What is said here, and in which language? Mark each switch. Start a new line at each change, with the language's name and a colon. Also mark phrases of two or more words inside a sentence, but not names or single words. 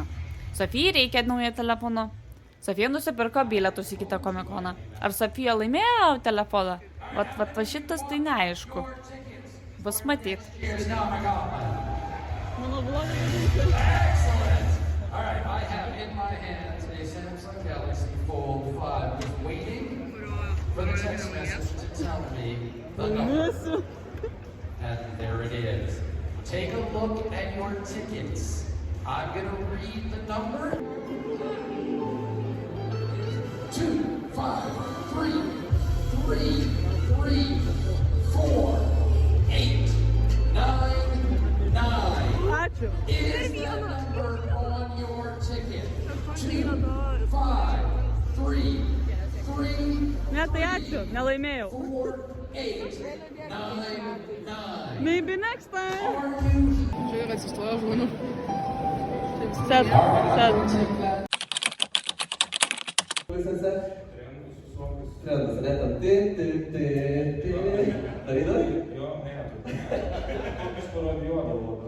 Lithuanian: Sofijai reikia naujo telefono. Sofija nusipirko bilietus į kitą komikoną. Ar Sofija laimėjo telefoną? Va šitas tai neaišku. Bus matyt. Mano vlogas.
English: Alright, I have in my hands a Samsung Galaxy Fold 5 just waiting for the text message to tell me the number. And there it is. Take a look at your tickets. I'm going to read the number. 2, 5, 3, 3, 3, 4, 8, 9, 9. Is the number on your ticket? 2, 5, 3, 3,
Lithuanian: Ne, tai ačiū, nelaimėjau.
English: 4, 8, 9, 9. Maybe next time.
Lithuanian: Čia yra atsistojo žmonių. Sėd. Visose? Trendas, ne, tam Davidai? Jo, ne. Aš parodijuodavau.